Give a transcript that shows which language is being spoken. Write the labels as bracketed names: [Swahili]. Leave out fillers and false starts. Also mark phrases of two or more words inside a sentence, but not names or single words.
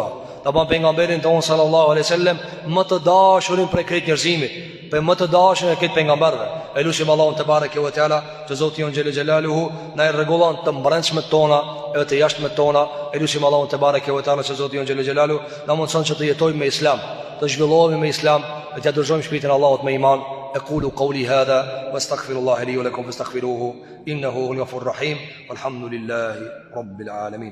[Albanian] Ta ban pejgamberin ton [Arabic] صلى الله عليه وسلم [Albanian] më të dashurin prej krejt njerëzimit, për më të dashurin e këtë pejgamberëve. Elusim Allahun [Arabic] تبارك وتعالى [Albanian] që Zoti jon [Arabic] جل جلاله [Albanian] na i rregullon të brendshmet tona e të jashtmet tona. Elusim Allahun [Arabic] تبارك وتعالى [Albanian] që Zoti jon [Arabic] جل جلاله [Albanian] na mundson që të jetojmë me Islam, të zhvillohemi me Islam, dhe të dërgjojmë shpirtin Allahut me iman. [Arabic] أقول قولي هذا واستغفر الله لي ولكم فاستغفروه إنه هو الغفور الرحيم والحمد لله رب العالمين.